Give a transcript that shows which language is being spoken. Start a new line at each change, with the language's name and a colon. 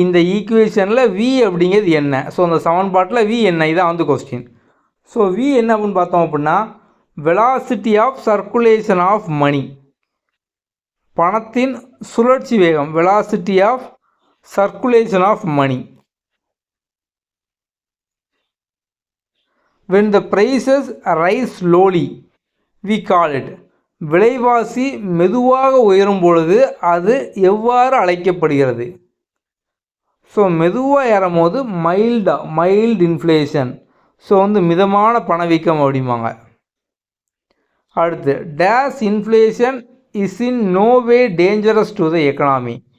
Tamil: இந்த ஈக்குவேஷனில் வி அப்படிங்கிறது என்ன? ஸோ அந்த சமன்பாட்டில் வி என்ன, இதான் வந்து கொஸ்டின். ஸோ வி என்ன அப்படின்னு பார்த்தோம் அப்படின்னா velocity of circulation of money, பணத்தின் சுழற்சி வேகம், velocity of circulation of money.
English: when the prices rise slowly we call it.
Tamil: விலைவாசி மெதுவாக உயரும் பொழுது அது எவ்வாறு அழைக்கப்படுகிறது? ஸோ மெதுவாக ஏறும்போது மைல்டு இன்ஃப்ளேஷன். ஸோ வந்து மிதமான பணவீக்கம் அப்படிம்பாங்க. அடுத்து
English: Dash inflation is in no way dangerous to the economy.